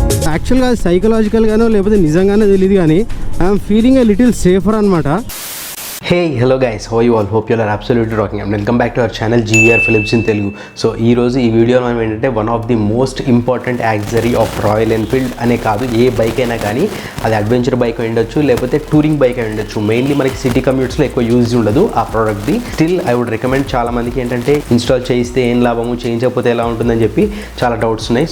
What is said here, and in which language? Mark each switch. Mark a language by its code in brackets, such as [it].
[te] యాక్చువల్గా సైకలాజికల్గానో లేకపోతే నిజంగానే తెలియదు కానీ [en] I'm feeling a little safer [te] అనమాట. [en] Hey, hello guys, how are you all? Hope you all are absolutely rocking. And welcome back to our channel GVR Films in Telugu. [te] So ee roju ee video మనం ఏంటంటే [en] one of the most important accessory of Royal Enfield [te] అనే కాదు, ఏ bike అయినా కానీ అది adventure bike అయి ఉండొచ్చు లేకపోతే టూరింగ్ బైక్ అయి ఉండొచ్చు. మెయిన్లీ మనకి సిటీ కమ్యూట్స్లో ఎక్కువ యూజ్ ఉండదు ఆ ప్రోడక్ట్ది. [en] still I would recommend [te] చాలా మందికి ఏంటంటే ఇన్స్టాల్ చేయిస్తే ఏం లాభము, చేయించకపోతే ఎలా ఉంటుందని చెప్పి చాలా డౌట్స్ ఉన్నాయి.